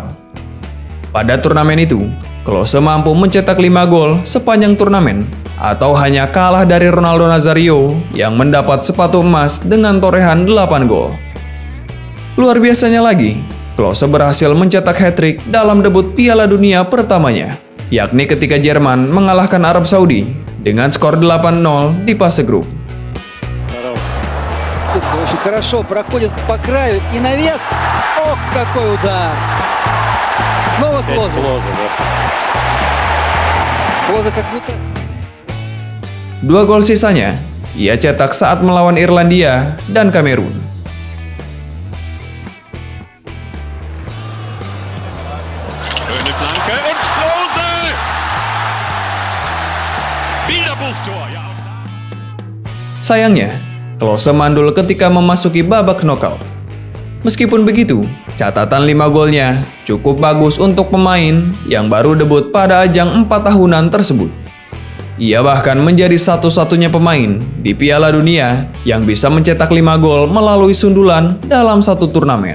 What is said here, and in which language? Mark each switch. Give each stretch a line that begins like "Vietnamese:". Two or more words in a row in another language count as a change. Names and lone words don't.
Indonesian: Pada turnamen itu, Klose mampu mencetak 5 gol sepanjang turnamen, atau hanya kalah dari Ronaldo Nazario yang mendapat sepatu emas dengan torehan 8 gol. Luar biasanya lagi, Klose berhasil mencetak hat-trick dalam debut Piala Dunia pertamanya, yakni ketika Jerman mengalahkan Arab Saudi dengan skor 8-0 di fase grup.
Russian: Очень хорошо проходит по краю и навес. Ох, какой удар! Снова Клозе. Клозе как будто.
Indonesian: 2 gol sisanya, ia cetak saat melawan Irlandia dan Kamerun.
German: Schöne Flanke und Klose! Bilderbuchtor, ja auch da.
Indonesian: Sayangnya, Klose mandul ketika memasuki babak knockout. Meskipun begitu, catatan 5 golnya cukup bagus untuk pemain yang baru debut pada ajang 4 tahunan tersebut. Ia bahkan menjadi satu-satunya pemain di Piala Dunia yang bisa mencetak 5 gol melalui sundulan dalam satu turnamen.